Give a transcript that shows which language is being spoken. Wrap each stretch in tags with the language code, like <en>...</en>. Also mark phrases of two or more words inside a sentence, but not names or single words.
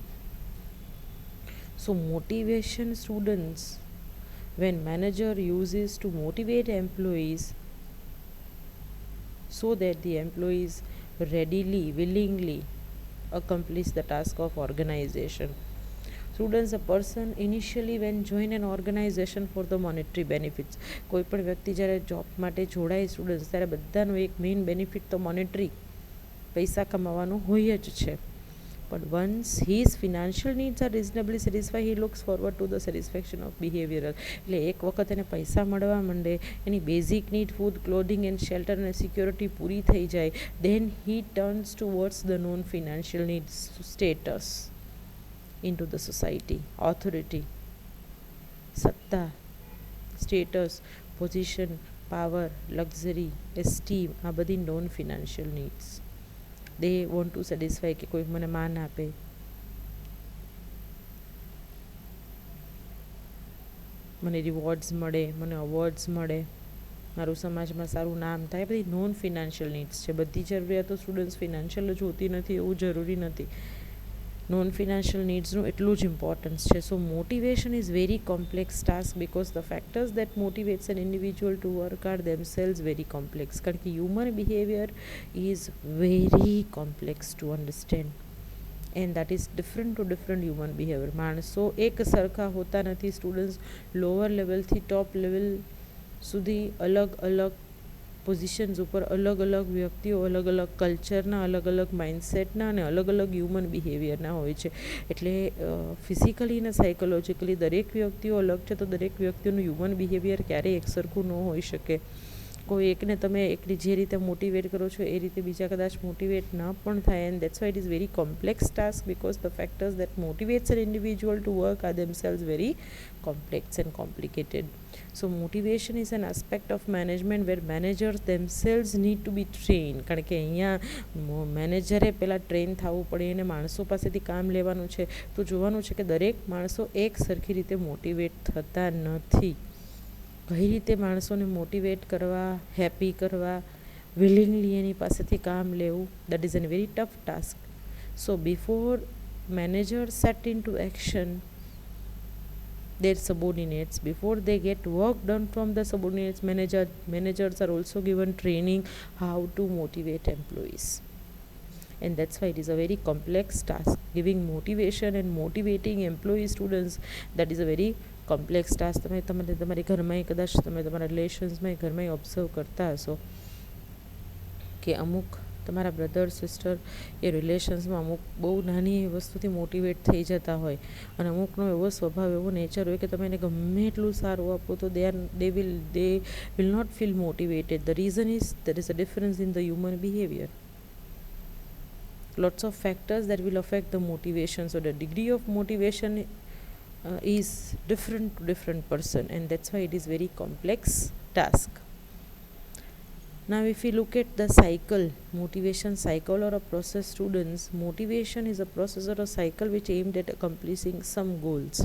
<en>So motivation, students, when manager uses to motivate employees so that the employees readily, willingly accomplish the task of organization. Students, a person initially when join an organization for the monetary benefits,</en> <gu>કોઈ પણ વ્યક્તિ જ્યારે જોબ માટે જોડાય સ્ટુડન્ટ્સ, ત્યારે બધાનો એક મેઇન બેનિફિટ તો મોનેટરી પૈસા કમાવાનો હોય જ છે.</gu> <en>But once his financial needs are reasonably satisfied, he looks forward to the satisfaction of behavioral.</en> <gu>એટલે એક વખત એને પૈસા મળવા માંડે, એની</gu> <en>basic need food, clothing and shelter</en> <gu>અને સિક્યોરિટી પૂરી થઈ જાય,</gu> <en>then he turns towards the non financial needs, status into the society, authority,</en> <gu>સત્તા,</gu> <en>status, position, power, luxury, esteem,</en> <gu>આ બધી</gu> <en>non financial needs. they want to satisfy</en> <gu>કે કોઈ મને માન આપે, મને રિવોર્ડ્સ મળે, મને અવોર્ડ્સ મળે, મારું સમાજમાં સારું નામ થાય. બધી</gu> <en>non financial needs</en> <gu>છે. બધી જરૂરિયાતો સ્ટુડન્ટ્સ ફિનાન્શિયલ જ હોતી નથી એવું જરૂરી નથી.</gu> <en>non financial needsનું</en> <gu>એટલું જ ઇમ્પોર્ટન્સ છે.</gu> <en>So motivation is very complex task because the factors that motivates an individual to work are themselves very complex.</en> <gu>કારણ કે</gu> <en>human behavior is very complex to understand, and that is different to different human behavior.</en> <gu>માણસો એક સરખા હોતા નથી. સ્ટુડન્ટ્સ</gu> <en>lower levelથી top level</en> <gu>સુધી અલગ અલગ પોઝિશન્સ ઉપર અલગ અલગ વ્યક્તિઓ અલગ અલગ કલ્ચરના, અલગ અલગ માઇન્ડસેટના અને અલગ અલગ</gu> <en>human behaviorના</en> <gu>હોય છે. એટલે ફિઝિકલી અને સાયકોલોજીકલી દરેક વ્યક્તિઓ અલગ છે, તો દરેક વ્યક્તિનું</gu> <en>human behavior</en> <gu>ક્યારેય એકસરખું ન હોઈ શકે. કોઈ એકને તમે એકની જે રીતે મોટિવેટ કરો છો એ રીતે બીજા કદાચ મોટિવેટ ન પણ થાય.</gu> <en>And that's why it is very complex task because the factors that motivates an individual to work are themselves very complex and complicated. So motivation is an aspect of management where managers themselves need to be trained.</en> <gu>કારણ કે અહીંયા મેનેજરે પહેલાં ટ્રેન થવું પડે, એને માણસો પાસેથી કામ લેવાનું છે. તો જોવાનું છે કે દરેક માણસો એક સરખી રીતે મોટિવેટ થતા નથી. કઈ રીતે માણસોને મોટિવેટ કરવા, હેપી કરવા, વિલિંગલી એની પાસેથી કામ લેવું,</gu> <en>That is an very tough task. So before manager set in to action their subordinates, before they get work done from the subordinates, managers are also given training how to motivate employees. And that's why it is a very complex task. Giving motivation and motivating employee students, that is a very complex task</en> <gu>તમે તમારી ઘરમાં કદાચ તમે તમારા રિલેશન્સમાં ઘરમાં ઓબ્ઝર્વ કરતા હશો કે અમુક તમારા</gu> <en>brother sister</en> <gu>એ રિલેશન્સમાં અમુક બહુ નાની વસ્તુથી મોટિવેટ થઈ જતા હોય અને અમુકનો એવો સ્વભાવ એવો નેચર હોય કે તમે એને ગમે એટલું સારું આપો તો</gu> <en>they will not feel motivated. The reason is there is a difference in the human behavior. Lots of factors that will affect the motivation. So the degree of motivation is different to different person, and that's why it is very complex task. Now if we look at the cycle, motivation cycle or a process, students, motivation is a process or a cycle which aimed at accomplishing some goals.</en>